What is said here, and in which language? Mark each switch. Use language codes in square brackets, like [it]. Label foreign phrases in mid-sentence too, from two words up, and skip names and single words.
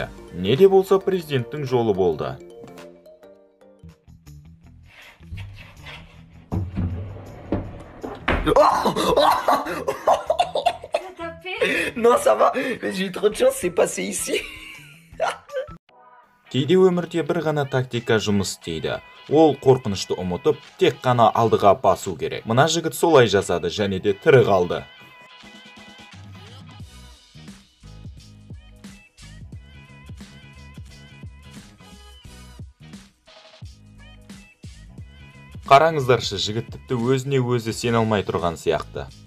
[kk] Не де болса президенттің жолы болды. [fr] Non, ça va, mais j'ai eu trop de chance, c'est passé ici. [kk] Кейде өмірде бір ғана тактика жұмыс істейді. Ол қорқынышты ұмытып, тек қана алдыға басу керек. Мына жігіт солай жасады және де тірі қалды. Қараңыздаршы, жігіт тіпті өзіне өзі сене алмай тұрған сияқты.